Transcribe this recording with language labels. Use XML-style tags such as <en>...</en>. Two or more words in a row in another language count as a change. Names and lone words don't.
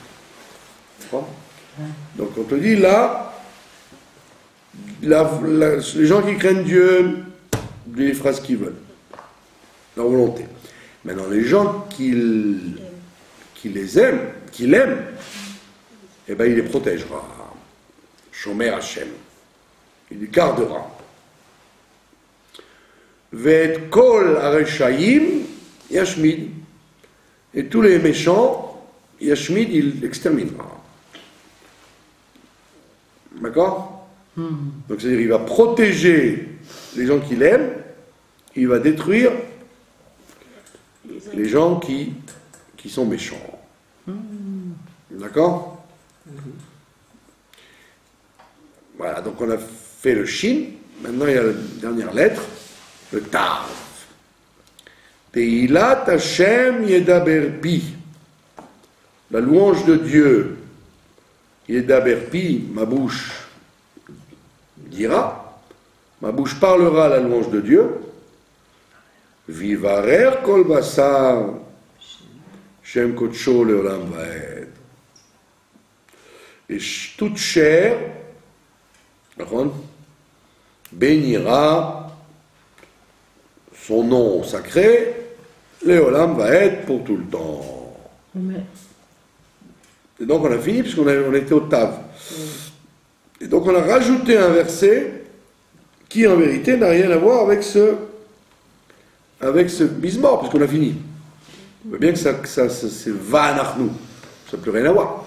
<fr>Donc on te dit là, les gens qui craignent Dieu, ils fera ce qu'ils veulent, leur volonté. Maintenant, les gens qui les aiment, qui l'aiment, eh bien il les protégera.</fr> <he>שומר השם.</he> <fr>Il les gardera.</fr> <he>ואת כל הרשעים ישמיד.</he> <fr>Et tous les méchants, yashmid, il exterminera. D'accord? Donc c'est-à-dire il va protéger les gens qu'il aime, il va détruire les gens qui sont méchants. D'accord? Voilà, donc on a fait le shin, maintenant il y a la dernière lettre, le tav.</fr> <he>תהלת השם ידבר פי.</he> <fr>La louange de Dieu,</fr> <he>ידבר פי,</he> <fr>ma bouche dira, ma bouche parlera la louange de Dieu.</fr> <he>ויברך כל בשר, שם קדשו לעולם ועד.</he> <fr>Et toute chair, bénira son nom sacré,</fr> <he>לעולם ועד,</he> <fr>pour tout le temps. Et donc on a fini puisqu'on était au tav. Et donc on a rajouté un verset qui en vérité n'a rien à voir avec ce bismor, puisqu'on a fini. On voit bien que ça c'est vanachnu, ça n'a plus rien à voir.</fr>